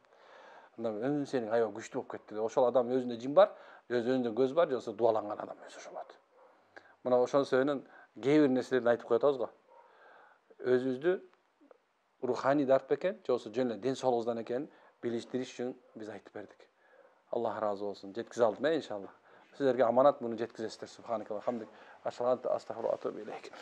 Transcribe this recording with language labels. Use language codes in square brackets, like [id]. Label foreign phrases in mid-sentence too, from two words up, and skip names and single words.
[ky] Анда сенин аябай күчтүү болуп кетти. Ошол адам өзүндө жин бар, өзүндө көз бар, же болбосо дубаланган адам өзү ошол болот. Мына ошон себептен кээ бир нерселерди айтып коет атабыз го. Өзүбүздү руханий дарт бекен, же болбосо жөн эле ден соолугубуздан экенин билиштириш үчүн биз айтып бердик. Аллах разы болсун. Жеткизе алдым иншалла. Силерге аманат, муну жеткизесиздер. [ar] سبحانك اللهم وبحمدك. أشهد أن لا إله إلا أنت، أستغفرك وأتوب إليك.